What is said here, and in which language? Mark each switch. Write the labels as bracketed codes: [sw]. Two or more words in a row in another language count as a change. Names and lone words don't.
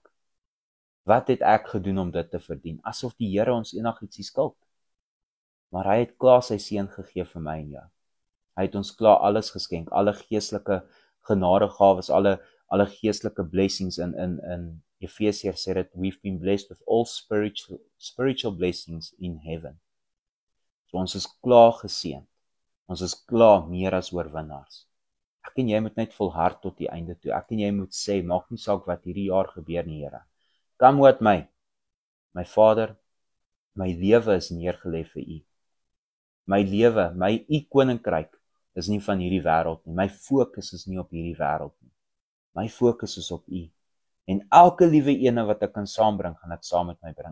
[af] Wat het ek gedoen om dit te verdien? Asof die Here ons enigiets skuld. Maar hy het klaar sy seun gegee vir my en jou. Hy het ons klaar alles geskenk, alle geestelike genadegawes, alle geestelike blessings in Efesiërs sê dit, [en] we've been blessed with all spiritual blessings in heaven. [af] So ons is klaar geseën. Ons is klaar meer as oorwinnaars. Ek en jy moet net volhard tot die einde toe. Ek en jy moet sê, maak nie saak wat hierdie jaar gebeur nie, Here. [en] Come with [af] my Vader, my lewe is neergelê vir U. My lewe, my U koninkryk is nie van hierdie wêreld nie. My fokus is nie op hierdie wêreld nie. My fokus is op U. En elke liewe ene wat ek kan saambring, gaan ek saam met my bring.